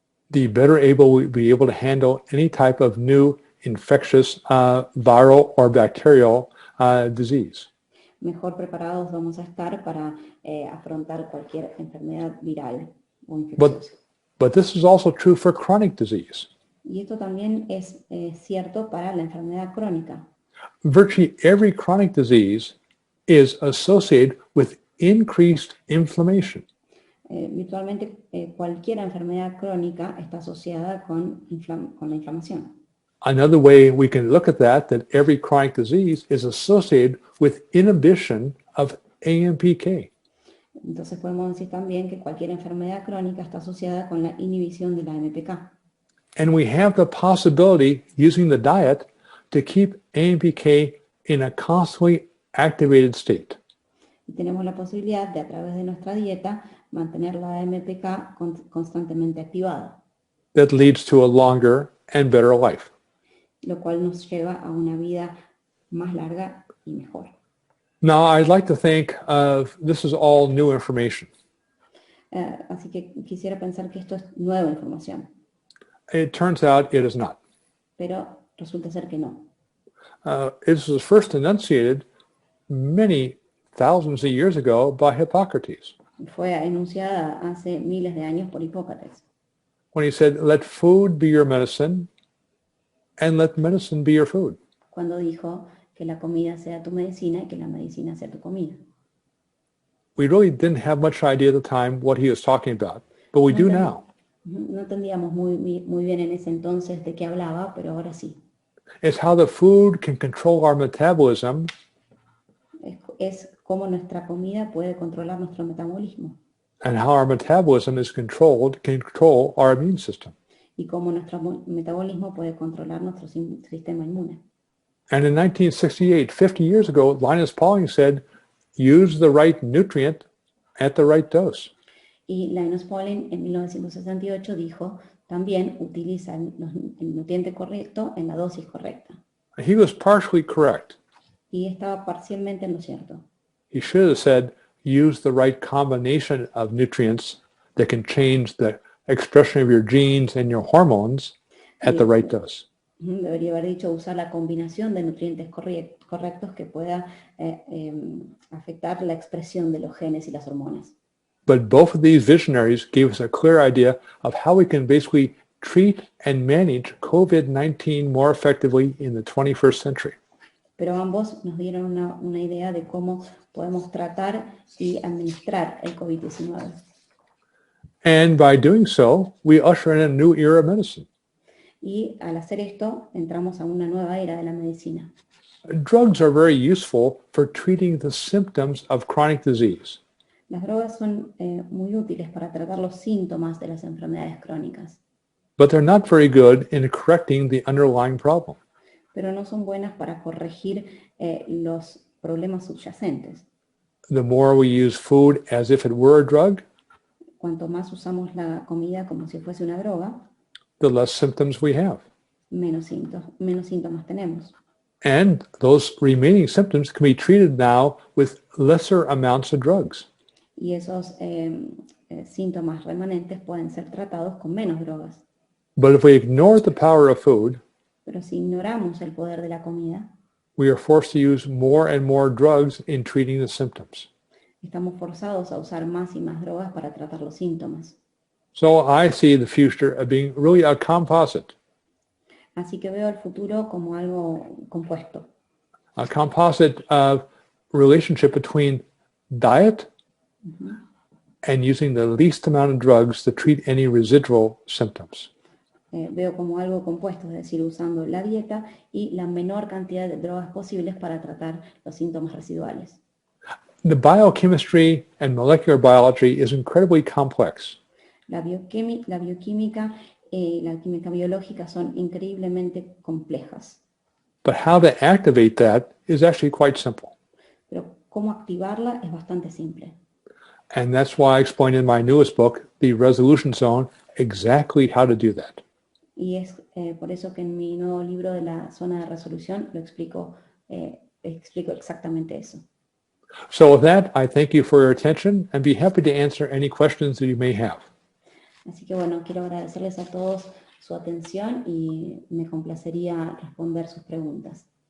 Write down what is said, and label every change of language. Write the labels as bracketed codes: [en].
[en] the better able we'll be able to handle any type of new infectious viral or bacterial disease. [es] Mejor preparados vamos a estar para afrontar cualquier enfermedad viral o [en] But, [es] infecciosa. [en] but this is also true for chronic disease. [es] Y esto también es cierto para la enfermedad crónica. [en] Virtually every chronic disease is associated with increased inflammation. [es] Virtualmente cualquier enfermedad crónica está asociada con la inflamación. [en] Another way we can look at that every chronic disease is associated with inhibition of AMPK. [es] Entonces podemos decir también que cualquier enfermedad crónica está asociada con la inhibición de la AMPK. [en] And we have the possibility, using the diet, to keep AMPK in a constantly activated state. [es] Y tenemos la posibilidad de, a través de nuestra dieta, mantener la AMPK constantemente activada, [en] That leads to a longer and better life. [es] lo cual nos lleva a una vida más larga y mejor. [en] Now, I'd like to think of this is all new information. [es] Así que quisiera pensar que esto es nueva información, [en] It turns out it is not. [es] pero resulta ser que no. [en] It was first enunciated many thousands of years ago by Hippocrates, [es] Fue enunciada hace miles de años por Hipócrates, [en] when he said, let food be your medicine and let medicine be your food. [es] cuando dijo que la comida sea tu medicina y que la medicina sea tu comida. [en] We really didn't have much idea at the time what he was talking about, but we do now. [es] No entendíamos muy bien en ese entonces de qué hablaba, pero ahora sí. [en] It's how the food can control our metabolism [es] Es cómo nuestra comida puede controlar nuestro metabolismo [en] and how our metabolism is controlled, can control our immune system. [es] y cómo nuestro metabolismo puede controlar nuestro sistema inmune. [en] And in 1968, 50 years ago, Linus Pauling said, use the right nutrient at the right dose. [es] Y Linus Pauling en 1968 dijo, también utiliza el nutriente correcto en la dosis correcta. [en] He was partially correct. [es] Y estaba parcialmente en lo cierto. [en] He should have said, use the right combination of nutrients that can change the expression of your genes and your hormones at the right dose. [es] Debería haber dicho usar la combinación de nutrientes correctos que pueda afectar la expresión de los genes y las hormonas. [en] But both of these visionaries gave us a clear idea of how we can basically treat and manage COVID-19 more effectively in the 21st century. [es] Pero ambos nos dieron una idea de cómo podemos tratar y administrar el COVID-19. [en] And by doing so, we usher in a new era of medicine. [es] Y al hacer esto, entramos a una nueva era de la medicina. [en] Drugs are very useful for treating the symptoms of chronic disease. [es] Las drogas son muy útiles para tratar los síntomas de las enfermedades crónicas, [en] But they're not very good in correcting the underlying problem. [es] pero no son buenas para corregir los problemas subyacentes. [en] The more we use food as if it were a drug, [es] Cuanto más usamos la comida como si fuese una droga, [en] the less symptoms we have. [es] menos síntomas tenemos. [en] And those remaining symptoms can be treated now with lesser amounts of drugs. [es] Y esos síntomas remanentes pueden ser tratados con menos drogas. [en] But if we ignore the power of food, [es] Pero si ignoramos el poder de la comida, [en] we are forced to use more and more drugs in treating the symptoms. [es] estamos forzados a usar más y más drogas para tratar los síntomas. [en] So I see the future of being really a composite. [es] Así que veo el futuro como algo compuesto. [en] A composite relationship between diet and using the least amount of drugs to treat any residual symptoms. [es] Veo como algo compuesto, es decir, usando la dieta y la menor cantidad de drogas posibles para tratar los síntomas residuales. [en] The biochemistry and molecular biology is incredibly complex. [es] La bioquímica y la química biológica son increíblemente complejas. [en] But how to activate that is actually quite simple. [es] Pero cómo activarla es bastante simple. [en] And that's why I explain in my newest book, The Resolution Zone, exactly how to do that. [es] Y es por eso que en mi nuevo libro de la zona de resolución lo explico exactamente eso. [en] So with that, I thank you for your attention and be happy to answer any questions that you may have. [es] Así que bueno, quiero agradecerles a todos su atención y me complacería responder sus preguntas.